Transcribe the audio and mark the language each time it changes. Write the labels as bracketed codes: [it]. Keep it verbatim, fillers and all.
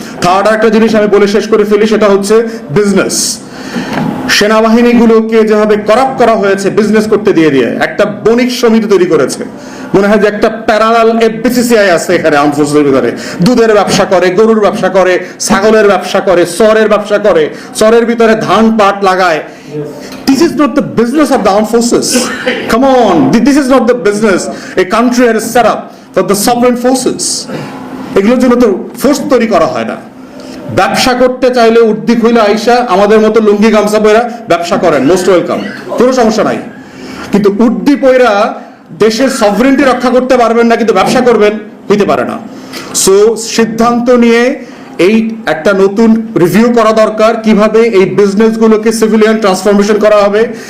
[bn] Third একটা জিনিস আমি বলে শেষ করে ফেলি, সেটা হচ্ছে বিজনেস। সেনাবাহিনীগুলোকে যেভাবে করাপ্ট করা হয়েছে বিজনেস করতে দিয়ে দিয়ে, একটা বণিক সমিতি তৈরি করেছে, মনে হয় যে একটা প্যারালাল এফবিসিসিআই আছে এখানে আর্ম ফোর্সের ভিতরে, দুধের ব্যবসা করে, গরুর ব্যবসা করে, ছাগলের ব্যবসা করে, চরের ব্যবসা করে, চরের ভিতরে ধান পাট লাগায়। [en] This is not the business of the armed forces. Come on, this is not the business a country has set up for the sovereign forces. [bn] এগুলোর জন্য তো ফোর্স তৈরি করা হয় না। ব্যবসা করতে চাইলে উদ্দিক হইলে আইসা আমাদের মতো লুঙ্গি গামছা পয়রা ব্যবসা করেন, মোস্ট ওয়েলকাম, কোনো সমস্যা নাই। কিন্তু উদ্দি পয়রা দেশের সভরেন্টি রক্ষা করতে পারবেন না, কিন্তু ব্যবসা করবেন, হইতে পারে না। সো সিদ্ধান্ত নিয়ে এই একটা নতুন রিভিউ করা দরকার, কিভাবে এই বিজনেসগুলোকে সিভিলিয়ান ট্রান্সফরমেশন করা হবে।